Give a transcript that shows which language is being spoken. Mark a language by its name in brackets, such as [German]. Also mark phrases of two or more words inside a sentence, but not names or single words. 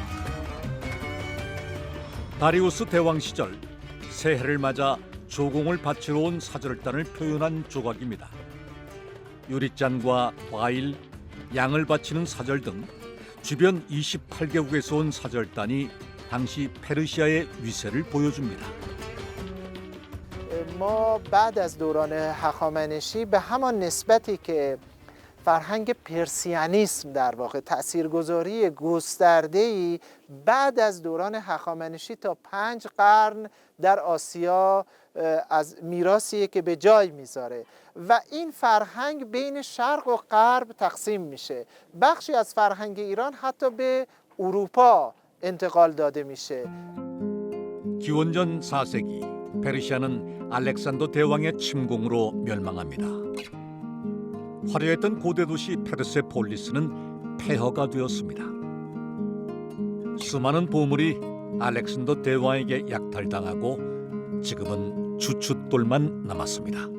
[Korean] 다리우스 대왕 시절 새해를 맞아 조공을 바치러 온 사절단을 표현한 조각입니다. 유리잔과 과일, 양을 바치는 사절 등 주변 28개국에서 온 사절단이 당시 페르시아의 위세를 보여줍니다. [Persian] ما بعد از دوران هخامنشی به همان نسبتی که فرهنگ پرسیانیسم در واقع تاثیرگذاری گسترده‌ای بعد از دوران هخامنشی تا 5 قرن در آسیا از میراثی که به جای میذاره و این فرهنگ بین شرق و غرب تقسیم میشه. بخشی از فرهنگ ایران حتی به اروپا انتقال داده میشه. [Korean] 기원전 4세기 페르시아는 알렉산더 대왕의 침공으로 멸망합니다. 화려했던 고대 도시 페르세폴리스는 폐허가 되었습니다. 수많은 보물이 알렉산더 대왕에게 약탈당하고 지금은 주춧돌만 남았습니다.